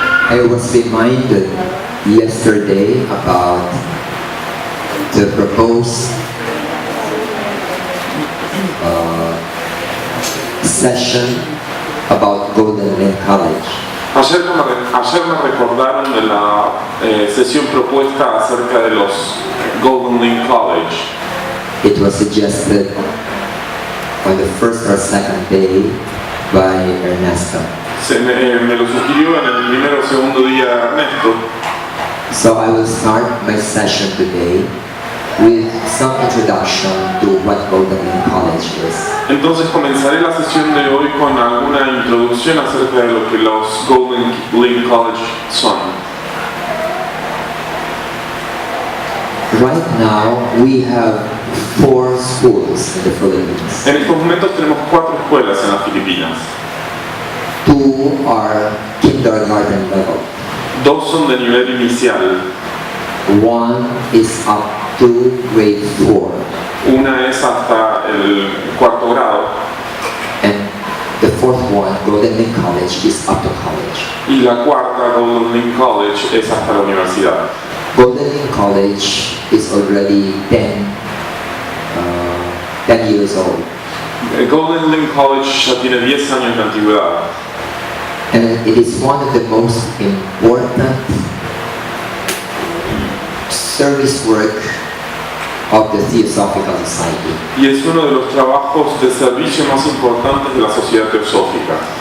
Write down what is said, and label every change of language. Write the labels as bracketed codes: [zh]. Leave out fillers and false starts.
[en] I was reminded yesterday about the proposed session about Golden Lane College. [es] Ayer me recordaron de la sesión propuesta acerca de los Golden Lane College. [en] It was suggested on the first or second day by Ernesto. [es] Me lo sugirió en el primero o segundo día Ernesto. [en] So I will start my session today with some introduction to what Golden Lane College is. [es] Entonces comenzaré la sesión de hoy con alguna introducción acerca de lo que los Golden Lane College son. [en] Right now we have 4 schools in the Philippines. [es] En estos momentos tenemos 4 escuelas en las Filipinas. [en] 2 are kindergarten level. [es] 2 son de nivel inicial. [en] 1 is up to grade 4. [es] Una es hasta el 4º grado. [en] And the 4th one, Golden Lane College, is up to college. [es] Y la cuarta, Golden Lane College, es hasta la universidad. [en] Golden Lane College is already 10 years old. [es] Golden Lane College ya tiene 10 años de antigüedad. [en] And it is one of the most important service work of the Teosófico Society. [es] Y es uno de los trabajos de servicio más importantes de la sociedad teosófica.